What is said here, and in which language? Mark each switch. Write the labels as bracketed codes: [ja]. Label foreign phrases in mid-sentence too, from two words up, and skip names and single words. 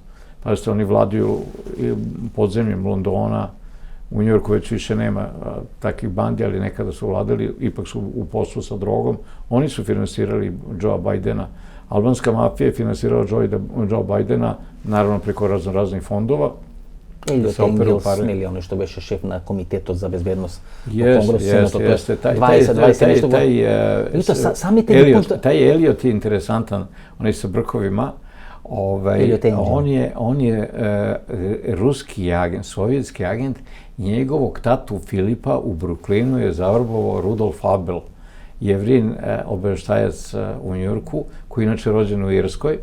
[sr] Pazite, oni vladaju podzemljem Londona, u Njujorku već više nema takvih bandi, ali nekada su vladali, ipak su u poslu sa drogom. Oni su finansirali Joea Bajdena. Albanska mafija je finansirala Joea Bajdena, naravno preko raznih fondova. [mk] Елиот Енгелс, милиони што беше шеф на комитетот за безбедност во [sr] Jeste. Taj Eliot je interesantan, on je sa brkovima. On je ruski agent, sovjetski agent, njegovog tatu Filipa u Brooklynu je zavrbovao Rudolf Abel, Jevrin obaveštajac u Njujorku, koji je inače rođen u Irskoj.